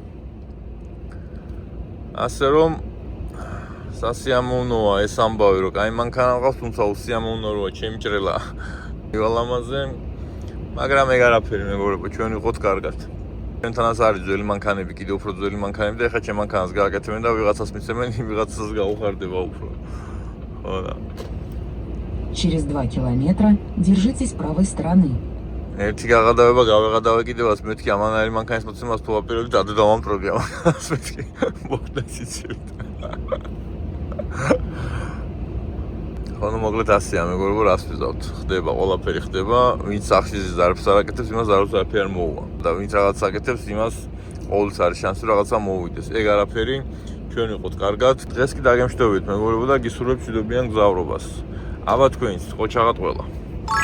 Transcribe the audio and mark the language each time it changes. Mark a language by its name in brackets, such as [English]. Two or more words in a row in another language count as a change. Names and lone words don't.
[Georgian] ასე რომ სასიამოვნოა ეს ამბავი, რომ კაი მანქანა მყავს, თუმცა უსიამოვნო როა ჩემი ჭრელა. ვალამაზე, მაგრამ ეგ არაფერი მეგობრებო, ჩვენ ვიყოთ კარგად. ჩვენთანაც არის ძველი მანქანები, კიდევ უფრო ძველი манქანები და ეხლა ჩემ მანქანას გააკეთებენ და ვიღაცას მისცემენ, ვიღაცას გაუხარდება უფრო. ხო და. [Russian] Через 2 километра держитесь правой стороны. [Georgian] ერთი გაღადავება გავეღადავე კიდევაც მეთქი ამანაირი მანქანის მოცემას თუ აპირებდი ადე დავამტროდი ამას მეთქი მოხდეს იცით. ანუ მოკლედ ასეა მეგობრებო რას ვიზავთ ხდება ყველაფერი ხდება ვინც სახშიზის არაფერს არ აკეთებს იმას არაფერი არ მოუვა და ვინც რაღაც აკეთებს იმას ყოველთვის არის შანსი რაღაცა მოუვიდეს ეგ არაფერი ჩვენ ვიყოთ კარგად დღეს კი დაგემშვიდობებით მეგობრებო და გისურვებთ მშვიდობიან გზავრობას აბა თქვენს ყოჩაღად ყველა